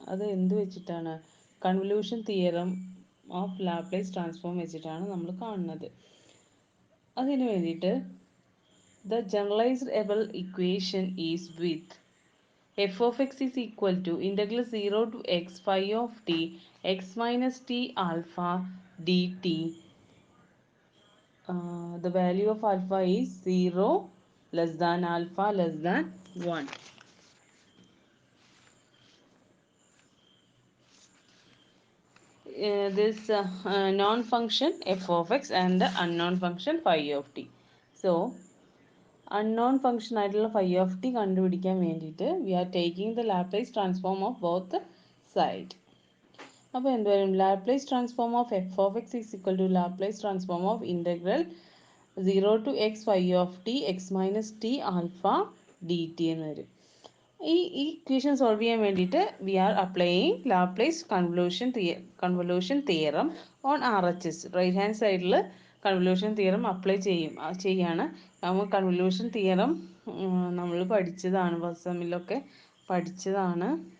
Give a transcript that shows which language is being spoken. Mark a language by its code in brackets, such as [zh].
[ml] അത് എന്ത് വെച്ചിട്ടാണ്? Convolution theorem of Laplace transform വെച്ചിട്ടാണ് നമ്മൾ കാണുന്നത്. [en] അതിന് വേണ്ടിയിട്ട് the generalised Abel equation is with f of X is equal to integral 0 to x phi of t x minus t alpha d t. The value of alpha is 0 less than alpha less than 1. This known function f of x and the unknown function phi of t. So unknown function ആയിട്ടുള്ള phi of t കണ്ടുപിടിക്കാൻ വേണ്ടിയിട്ട് we are taking the Laplace transform of both side. അപ്പോൾ എന്ത് വരും? Laplace transform of F of X is equal to Laplace transform of integral 0 to x phi of t x minus t alpha dt എന്ന് വരും. ഈ equation solve ചെയ്യാൻ വേണ്ടിയിട്ട് we are applying Laplace convolution theorem on R H S. [ml] Right hand സൈഡിൽ convolution theorem apply ചെയ്യാണ്. നമ്മൾ convolution theorem നമ്മൾ പഠിച്ചതാണ്, ഫസ്റ്റ് സെമ്മിലൊക്കെ പഠിച്ചതാണ്.